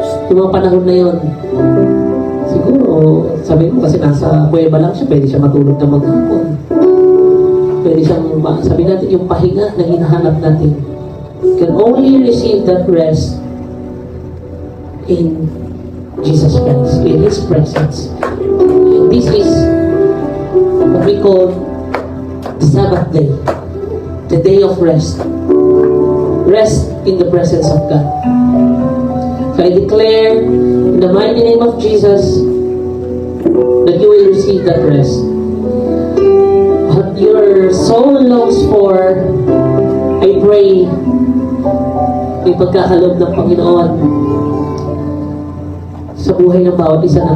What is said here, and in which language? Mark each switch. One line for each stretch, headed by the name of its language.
Filipino: Yung mga panahon na yun, siguro, sabi ko kasi nasa kuweba lang siya, pwede siya matulog na maghapon. Pwede siyang, sabi natin, yung pahinga na hinahanap natin.
English: Can only receive that rest in Jesus Christ, in His presence. And this is what we call the Sabbath day, the day of rest. Rest in the presence of God. So I declare in the mighty name of Jesus that you will receive that rest. What your soul longs for, I pray,
Filipino: may pagkakaloob ng Panginoon sa buhay ng bawat isa na